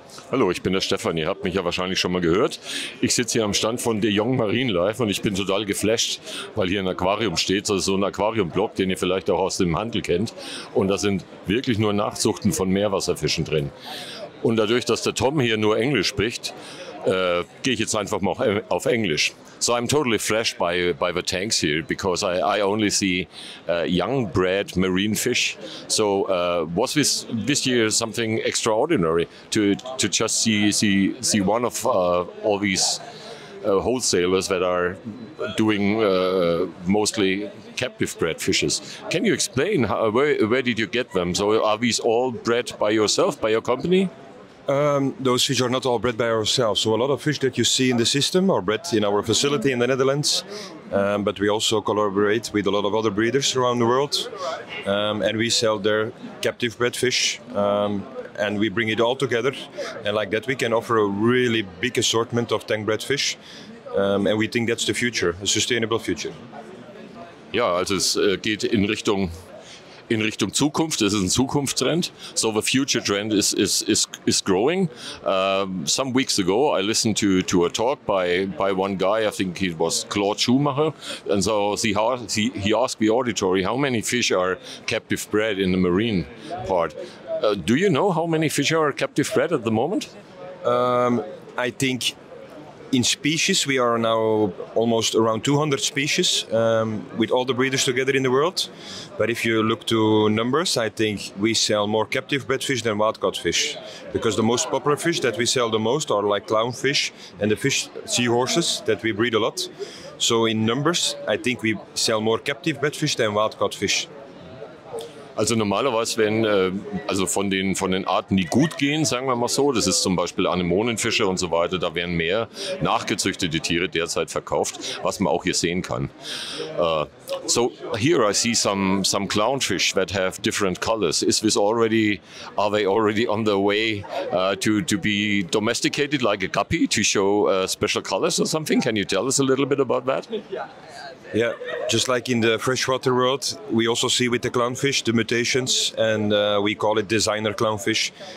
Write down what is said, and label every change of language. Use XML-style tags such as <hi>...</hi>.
<de>Hallo, ich bin der Stefan, ihr habt mich ja wahrscheinlich schon mal gehört. Ich sitze hier am Stand von de Jong Marine Life und ich bin total geflasht, weil hier ein Aquarium steht, also so ein Aquariumblock, den ihr vielleicht auch aus dem Handel kennt. Und da sind wirklich nur Nachzuchten von Meerwasserfischen drin. Und dadurch, dass der Tom hier nur Englisch spricht, gehe ich jetzt einfach mal auf Englisch.</de> <en>So I'm totally flashed by the tanks here because I only see young bred marine fish. So was this year something extraordinary to just see one of all these wholesalers that are doing mostly captive bred fishes? Can you explain where did you get them? So are these all bred by yourself, by your company? Those fish are not all bred by ourselves. So a lot of fish that you see in the system are bred in our facility in the Netherlands. But we also collaborate with a lot of other breeders around the world. And we sell their captive bred fish. And we bring it all together. And like that we can offer a really big assortment of tank bred fish. And we think that's the future, a sustainable future.</en> <de>Ja, also es geht in Richtung Zukunft. Das ist ein Zukunftstrend.</de> <en>So the future trend is growing. Some weeks ago, I listened to a talk by one guy. I think it was Claude Schumacher, and so he asked the auditory how many fish are captive bred in the marine part. Do you know how many fish are captive bred at the moment? I think in species, we are now almost around 200 species with all the breeders together in the world. But if you look to numbers, I think we sell more captive bred fish than wild-caught fish. Because the most popular fish that we sell the most are like clownfish and the fish seahorses that we breed a lot. So in numbers, I think we sell more captive bred fish than wild-caught fish.</en> <de>Also normalerweise werden also von den Arten, die gut gehen, sagen wir mal so, das ist zum Beispiel Anemonenfische und so weiter, da werden mehr nachgezüchtete Tiere derzeit verkauft, was man auch hier sehen kann.</de> <en>So here I see some clownfish that have different colors. Are they already on their way to be domesticated like a guppy to show special colors or something? Can you tell us a little bit about that? Yeah, just like in the freshwater world, we also see with the clownfish the mutations, and we call it designer clownfish.</en>